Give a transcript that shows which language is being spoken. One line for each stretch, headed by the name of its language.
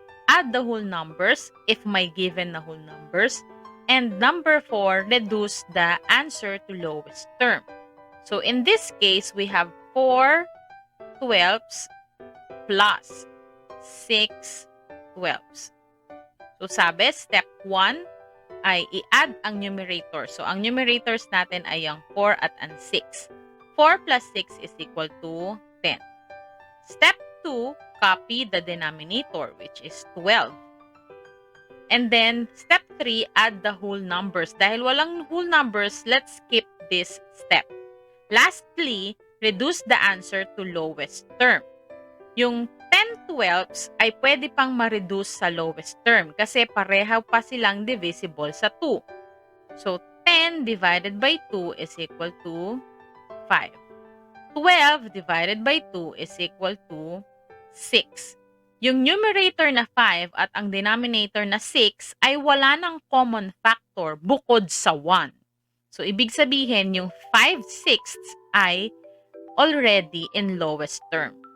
English: Add the whole numbers if may given na whole numbers. And number 4, reduce the answer to lowest term. So, in this case, we have 4/12 plus 6/12.
Filipino: So, sabi, step 1 ay i-add ang numerator. So, ang numerators natin ay ang 4 at ang 6.
English: 4 plus 6 is equal to 10. Step 2, copy the denominator, which is 12. And then, step 3, add the whole numbers.
Filipino: Dahil walang
English: whole numbers, let's skip this step. Lastly, reduce the answer to lowest term.
Filipino: Yung 10/12 ay pwede pang ma-reduce sa lowest term kasi pareha pa silang divisible sa 2.
English: So, 10 divided by 2 is equal to 5. 12 divided by 2 is equal to 6.
Filipino: Yung numerator na 5 at ang denominator na 6 ay wala ng common factor bukod sa 1. So, ibig sabihin, yung 5/6 ay
English: already in lowest term.